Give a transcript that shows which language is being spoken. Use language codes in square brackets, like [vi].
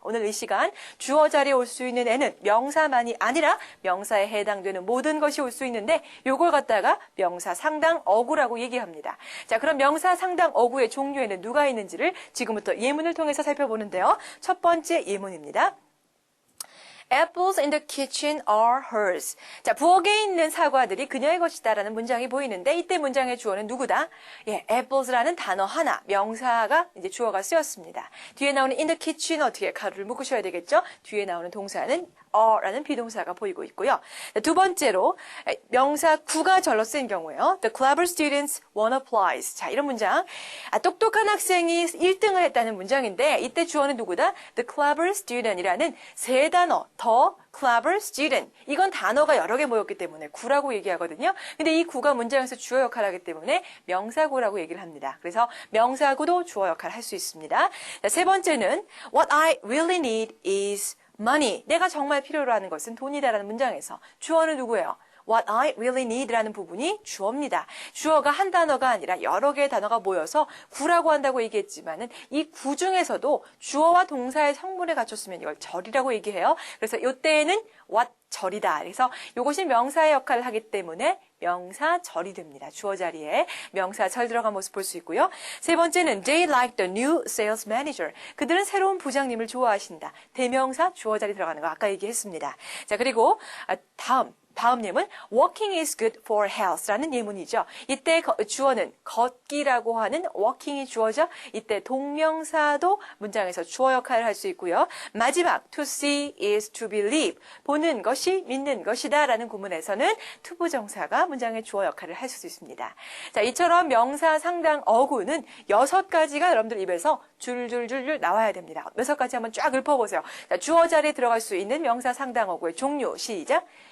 [ko] 오늘 이 시간 주어 자리에 올 수 있는 애는 명사만이 아니라 명사에 해당되는 모든 것이 올 수 있는데 요걸 갖다가 명사 상당 어구라고 얘기합니다. 자, 그럼 명사 상당 어구의 종류에는 누가 있는지를 지금부터 예문을 통해서 살펴보는데요. 첫 번째 예문입니다. [en] Apples in the kitchen are hers. [ko] 자, 부엌에 있는 사과들이 그녀의 것이다라는 문장이 보이는데 이때 문장의 주어는 누구다? 예, apples라는 단어 하나, 명사가 이제 주어가 쓰였습니다. 뒤에 나오는 [en] in the kitchen [ko] 어떻게 가로를 묶으셔야 되겠죠? 뒤에 나오는 동사는 are라는 비동사가 보이고 있고요. 두 번째로 명사 구가 절로 쓰인 경우에요. [en] The clever students won a prize. [ko] 자, 이런 문장. 똑똑한 학생이 1등을 했다는 문장인데 이때 주어는 누구다? [en] The clever student [ko] 이라는 세 단어. [en] The clever student. [ko] 이건 단어가 여러 개 모였기 때문에 구라고 얘기하거든요. 근데 이 구가 문장에서 주어 역할을 하기 때문에 명사구라고 얘기를 합니다. 그래서 명사구도 주어 역할을 할 수 있습니다. 자, 세 번째는 [en] What I really need is money. [ko] 내가 정말 필요로 하는 것은 돈이다라는 문장에서 주어는 누구예요? [en] What I really need [ko] 라는 부분이 주어입니다. 주어가 한 단어가 아니라 여러 개의 단어가 모여서 구라고 한다고 얘기했지만은 이 구 중에서도 주어와 동사의 성분을 갖췄으면 이걸 절이라고 얘기해요. 그래서 이때에는 what 절이다. 그래서 이것이 명사의 역할을 하기 때문에 명사절이 됩니다. 주어 자리에 명사절 들어간 모습 볼 수 있고요. 세 번째는 [en] they like the new sales manager. [ko] 그들은 새로운 부장님을 좋아하신다. 대명사 주어 자리 들어가는 거 아까 얘기했습니다. 자, 그리고 다음 예문 [en] walking is good for health [ko] 라는 예문이죠. 이때 주어는 걷기라고 하는 walking이 주어죠. 이때 동명사도 문장에서 주어 역할을 할 수 있고요. 마지막 [en] to see is to believe. [ko] 보는 것이 믿는 것이다 라는 구문에서는 투부정사가 문장의 주어 역할을 할 수 있습니다. 자, 이처럼 명사 상당 어구는 6가지가 여러분들 입에서 줄줄줄줄 나와야 됩니다. 6가지 한번 쫙 읊어보세요. 자, 주어 자리에 들어갈 수 있는 명사 상당 어구의 종류 시작.